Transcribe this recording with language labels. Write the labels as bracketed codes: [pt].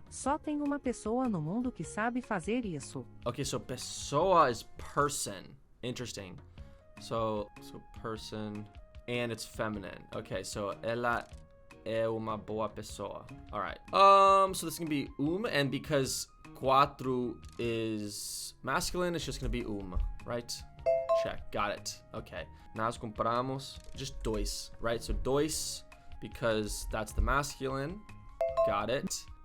[pt] Só tem uma pessoa no mundo que sabe fazer isso. [en] Okay, so pessoa is person. Interesting. So person, and it's feminine. [pt] Okay, so ela é uma boa pessoa. [en] All right. So this is gonna be and because quatro is masculine, it's just gonna be right? Check. Got it. Okay. [pt] Nós compramos [en] just dois, right? So dois because that's the masculine. Got it.